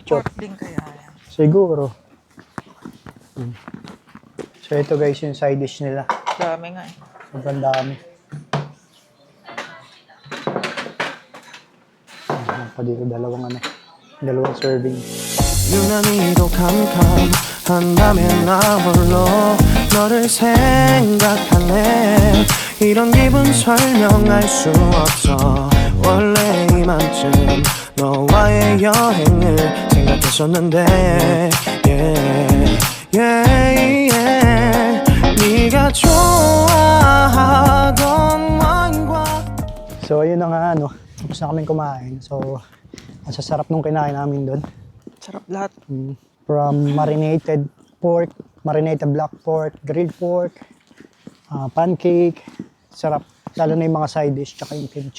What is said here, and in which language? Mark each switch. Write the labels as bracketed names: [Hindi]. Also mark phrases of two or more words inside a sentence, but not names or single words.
[Filipino] picture. pork din kaya yan. Siguro. So, ito guys yung [English] side dish [Filipino] nila. Dami nga eh. Sobrang dami. Pa dito, dalawang serving. [Korean] 유난히도 캄캄한다면 나 홀로 너를 생각하네 이런 기분 설명할 수 없어 원래 이맘쯤 너와의 여행을 생각했었는데 [English] yeah, yeah, yeah. [Korean] 네가 좋아하던 와인과 [Filipino] So, ayun na nga, ano. Tapos na kaming kumain. So, ang sasarap nung kinain namin doon. Sarap lahat. [English] From marinated pork, marinated black pork, grilled pork, pancake. [Filipino] Sarap. Lalo na yung mga [English] side dish, [Filipino] tsaka yung kimchi.